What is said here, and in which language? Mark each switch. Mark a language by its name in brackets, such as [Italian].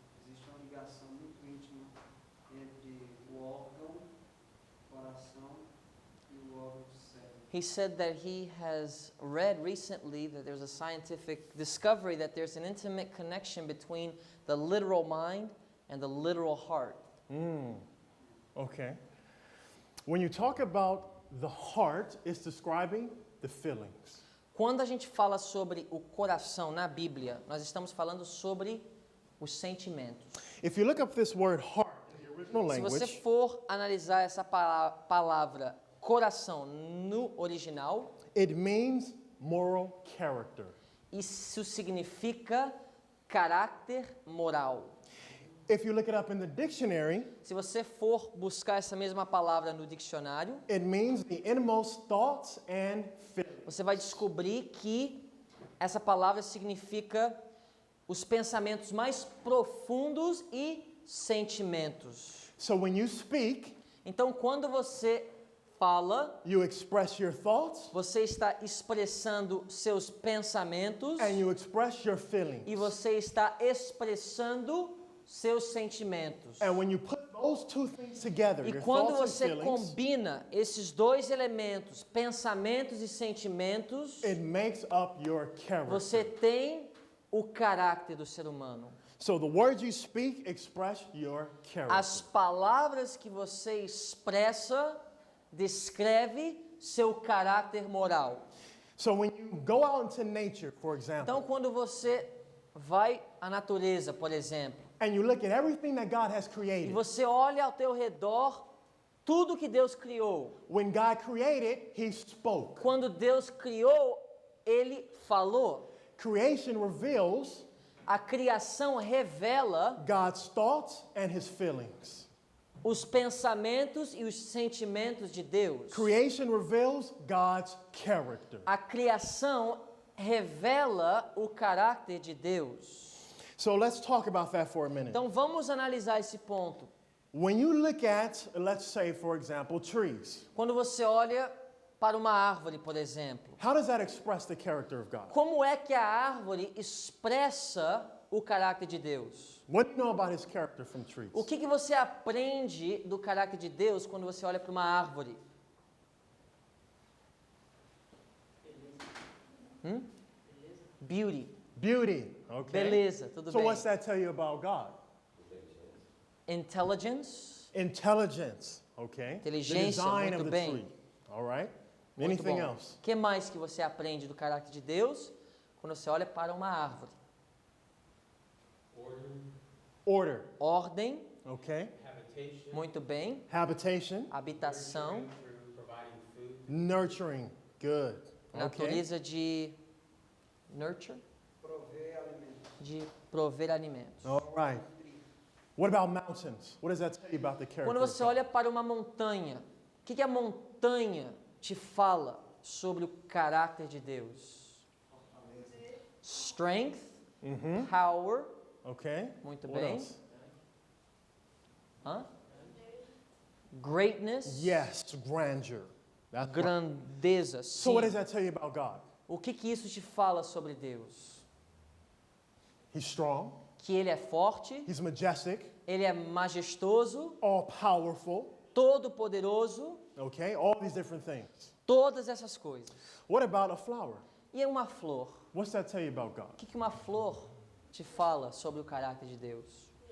[Portuguese] Existe uma ligação muito íntima entre o órgão, coração e o órgão cérebro. [English] He said that he has read recently that there's a scientific discovery that there's an intimate connection between the literal mind and the literal heart. Okay. When you talk about the heart, it's describing the feelings. [Portuguese] Quando a gente fala sobre o coração na Bíblia, nós estamos falando sobre os sentimentos. [English] If you look up this word heart in the original [Portuguese] Se você [English] language, [Portuguese] for analisar essa palavra coração no original, [English] it means moral character. [Portuguese] isso significa caráter moral. [English] If you look it up in the dictionary, [Portuguese] Se você for buscar essa mesma palavra no dicionário, [English] it means the innermost thoughts and feelings. [Portuguese] você vai descobrir que essa palavra significa os pensamentos mais profundos e sentimentos. [English] So when you speak, [Portuguese] Então, quando você fala, [English] you express your thoughts [Portuguese] você está expressando seus pensamentos [English] and you express your feelings. [Portuguese] e você está expressando seus sentimentos. [English] And when you put those two things together, [Portuguese] E [English] your [Portuguese] quando [English] thoughts and [Portuguese] você [English] feelings, [Portuguese] combina esses dois elementos, pensamentos e sentimentos, [English] it makes up your character. [Portuguese] você tem o caráter do ser humano. [English] So the words you speak express your character. [Portuguese] As palavras que você expressa descreve seu caráter moral. [English] So when you go out into nature, for example, [Portuguese] Então, quando você vai à natureza, por exemplo, [English] and you look at everything that God has [Portuguese] e [English] created, [Portuguese] você olha ao teu redor tudo que Deus criou. [English] when God created, He spoke. [Portuguese] Quando Deus criou, Ele falou. [English] Creation reveals [Portuguese] A criação revela [English] God's thoughts and His feelings. [Portuguese] os pensamentos e os sentimentos de Deus. [English] Creation reveals God's character. [Portuguese] A criação revela o caráter de Deus. [English] So let's talk about that for a minute. [Portuguese] Então vamos analisar esse ponto. [English] When you look at, let's say, for example, trees, [Portuguese] Quando você olha para uma árvore, por exemplo, [English] how does that express the character of God? [Portuguese] como é que a árvore expressa o caráter de Deus? [English] What do you know about his character from trees? [Portuguese] O que você aprende do caráter de Deus quando você olha para uma árvore? [English] Beauty. Beauty. Okay. [Portuguese] Beleza, tudo [English] So [Portuguese] bem. [English] what's that tell you about God? Intelligence. Intelligence. Okay. The [Portuguese] Inteligência, [English] design [Portuguese] muito [English] of the [Portuguese] bem. [English] tree. All right. [Portuguese] Muito [English] Anything [Portuguese] bom. [English] else? [Portuguese] O que mais que você aprende do caráter de Deus quando você olha para uma árvore? [English] Order. [Portuguese] Ordem, [English] Okay. Habitation. [Portuguese] muito bem. [English] Habitation. [Portuguese] Habitação, [English] Through providing food. Nurturing. Good. Okay. [Portuguese] natureza de nurture, Prover alimento. de prover alimentos. [English] All right. What about mountains? What does that tell you about the character? [Portuguese] Quando [English] of [Portuguese] você [English] God? [Portuguese] olha para uma montanha, o que a montanha te fala sobre o caráter de Deus? [English] Strength, power, Okay. [Portuguese] muito [English] What [Portuguese] bem. [English] else? Hã? Greatness, Yes, grandeur. That's right. [Portuguese] grandeza. [English] So [Portuguese] Sim. [English] what does that tell you about God? [Portuguese] O que isso te fala sobre Deus? [English] He's strong. [Portuguese] Que Ele é forte, [English] He's majestic. [Portuguese] Ele é majestoso, [English] All powerful. [Portuguese] todo-poderoso, [English] Okay. All these different things. [Portuguese] todas essas coisas. [English] What about a flower? [Portuguese] E uma flor? [English] What's that tell you about God? [Portuguese] O que uma flor te fala sobre o caráter de Deus?